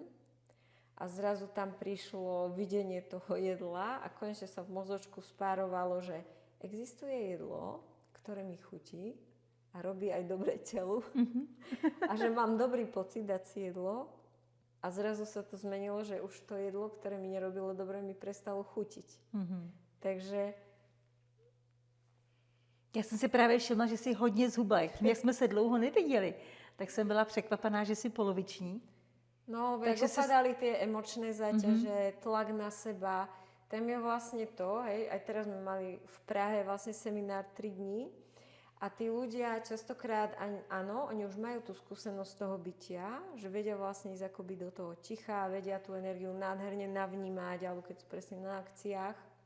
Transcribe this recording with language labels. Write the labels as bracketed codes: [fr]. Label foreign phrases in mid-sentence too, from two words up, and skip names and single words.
[sk] A zrazu tam prišlo videnie toho jedla a konečne sa v mozočku spárovalo, že existuje jedlo, ktoré mi chutí, a robí aj dobre telu a že mám dobrý pocit dať si jedlo a zrazu sa to zmenilo, že už to jedlo, ktoré mi nerobilo dobre, mi prestalo chutiť. [cs] Takže já jsem si právě všimla, že jsi hodně zhubla. Jak jsme se dlouho neviděli, tak jsem byla překvapená, že jsi poloviční. [sk] No, jak opadali tie emočné záťaže, tlak na seba, tam je vlastne to, hej, aj teraz sme mali v Prahe vlastne seminár 3 dní. A tí ľudia častokrát, áno, oni už majú tú skúsenosť toho bytia, že vedia vlastne ísť akoby do toho ticha, vedia tú energiu nádherne navnímať, alebo keď sú presne na akciách.